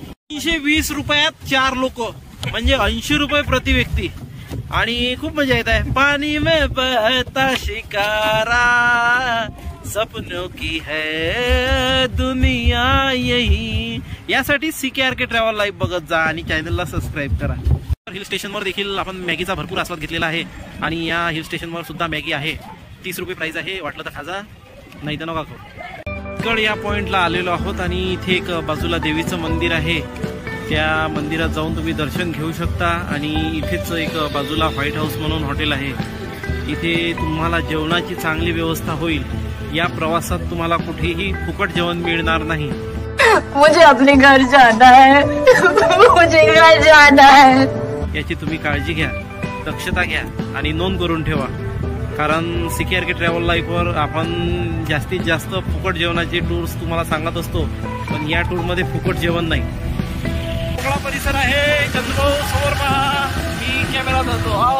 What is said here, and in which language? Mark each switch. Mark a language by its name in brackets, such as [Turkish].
[Marathi] 320 रुपयात 4 लोक म्हणजे 80 रुपये प्रति व्यक्ती आणि खूप मजा येत आहे. [Hindi] पाणी में बहता शिकारा, सपनों की है दुनिया यही. [Marathi] यासाठी CKRK ट्रॅव्हल लाईफ बघत जा आणि चॅनलला सबस्क्राईब करा. हिल स्टेशनवर देखील आपण मॅगीचा भरपूर आस्वाद घेतलेला आहे आणि या हिल स्टेशनवर सुद्धा मॅगी आहे. 30 रुपये प्राइस आहे. वाटलं तर खाजा, नाही तर नका खाऊ. पुष्कळ या पॉइंटला आलेलो आहोत आणि इथे एक बाजूला देवीचं मंदिर आहे. त्या मंदिरात जाऊन तुम्ही दर्शन घेऊ शकता आणि इथेच एक बाजूला व्हाईट हाऊस म्हणून हॉटेल आहे. इथे तुम्हाला जेवणाची चांगली व्यवस्था होईल. या प्रवासात तुम्हाला कुठेही फुकट जेवण मिळणार नाही. [Hindi] मुझे अपने घर जाना है, मुझे घर जाना है. [Marathi] याची तुम्ही काळजी घ्या, दक्षता घ्या आणि नोंद करून ठेवा. कारण CKRK ट्रॅव्हल लाईफवर आपण जास्तीत जास्त फुकट जेवणाचे टूर्स तुम्हाला सांगत असतो, पण या टूरमध्ये फुकट जेवण नाही. मोकळा परिसर आहे. चंद्रभाऊ समोर पहा, मी कॅमेरा जातो.